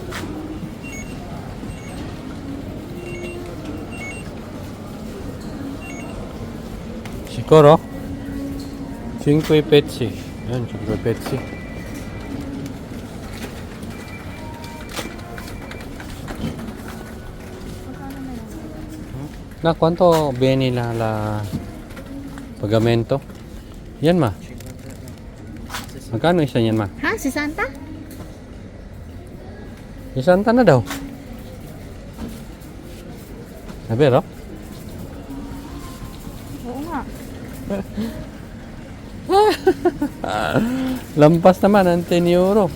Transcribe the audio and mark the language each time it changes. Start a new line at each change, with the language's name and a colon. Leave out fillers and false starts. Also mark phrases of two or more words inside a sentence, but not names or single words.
Filipino: Siguro 5 Pepsi. Yan, 5 Pepsi. Na,
Italian: quanto viene la pagamento?
Filipino: Yan ma. Magkano isa yan ma? Ha? Si Santa? Isanta na daw. Sabi, no? Oo nga. Lampas naman ang €10.